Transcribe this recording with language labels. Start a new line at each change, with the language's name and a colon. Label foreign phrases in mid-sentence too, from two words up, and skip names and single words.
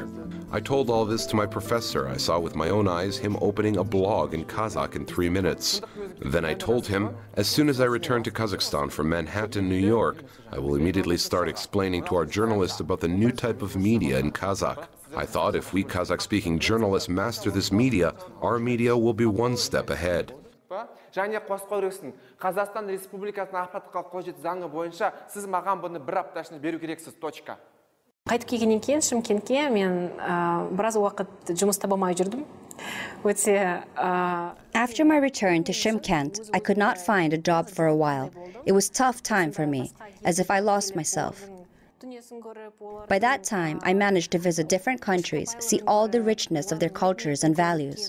English: I told all this to my professor. I saw with my own eyes him opening a blog in Kazakh in 3 minutes. Then I told him, as soon as I return to Kazakhstan from Manhattan, New York, I will immediately start explaining to our journalists about the new type of media in Kazakh. I thought if we Kazakh-speaking journalists master this media, our media will be one step ahead.
Kazakh: Және қосып қойырсың. Қазақстан Республикасының ақпаратқа қол жеткізу заңы бойынша сіз маған бұны бір апта ішінде беру керексіз. Точка. Қайтып келгеннен кейін Шымкентке мен біраз уақыт жұмыс таба алмай жүрдім.
English: After my return to Shymkent, I could not find a job for a while. It was a tough time for me, as if I lost myself. By that time, I managed to visit different countries, see all the richness of their cultures and values.